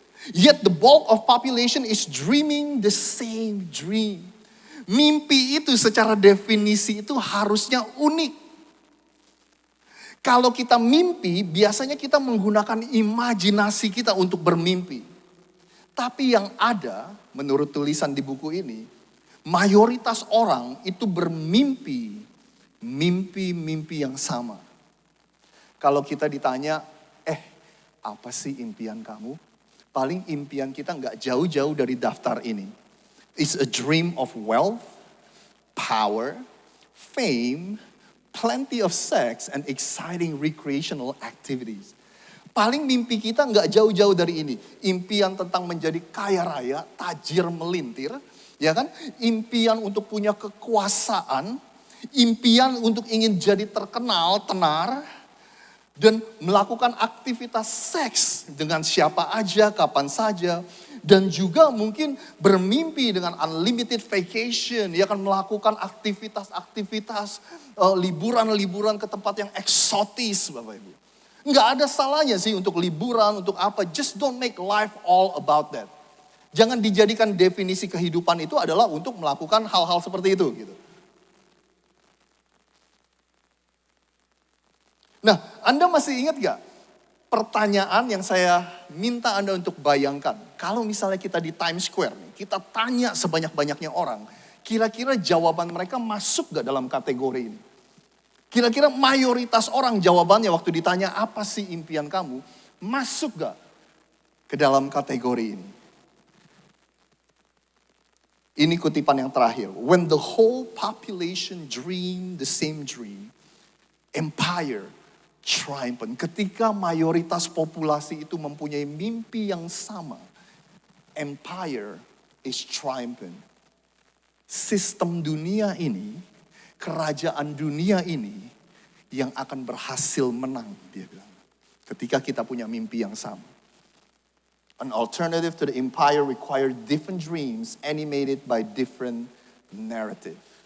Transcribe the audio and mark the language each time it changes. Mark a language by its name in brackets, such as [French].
[English] Yet the bulk of population is dreaming the same dream. [Indonesian] Mimpi itu secara definisi itu harusnya unik. Kalau kita mimpi, biasanya kita menggunakan imajinasi kita untuk bermimpi. Tapi yang ada, menurut tulisan di buku ini, mayoritas orang itu bermimpi, mimpi-mimpi yang sama. Kalau kita ditanya, apa sih impian kamu? Paling impian kita nggak jauh-jauh dari daftar ini. [English] It's a dream of wealth, power, fame, plenty of sex and exciting recreational activities. [Indonesian] Paling mimpi kita nggak jauh-jauh dari ini. Impian tentang menjadi kaya raya, tajir melintir, ya kan? Impian untuk punya kekuasaan, impian untuk ingin jadi terkenal, tenar, dan melakukan aktivitas seks dengan siapa aja, kapan saja. Dan juga mungkin bermimpi dengan [English] unlimited vacation. [Indonesian] Dia akan melakukan aktivitas-aktivitas, liburan-liburan ke tempat yang eksotis Bapak Ibu. Nggak ada salahnya sih untuk liburan, untuk apa. [English] Just don't make life all about that. [Indonesian] Jangan dijadikan definisi kehidupan itu adalah untuk melakukan hal-hal seperti itu gitu. Nah, Anda masih ingat gak pertanyaan yang saya minta Anda untuk bayangkan? Kalau misalnya kita di Times Square, kita tanya sebanyak-banyaknya orang, kira-kira jawaban mereka masuk gak dalam kategori ini? Kira-kira mayoritas orang jawabannya waktu ditanya apa sih impian kamu, masuk gak ke dalam kategori ini? Ini kutipan yang terakhir. [English] When the whole population dream the same dream, empire triumphant. [Indonesian] Ketika mayoritas populasi itu mempunyai mimpi yang sama, [English] empire is triumphant. [Indonesian] Sistem dunia ini, kerajaan dunia ini yang akan berhasil menang, dia bilang. Ketika kita punya mimpi yang sama. [English] An alternative to the empire required different dreams animated by different narrative.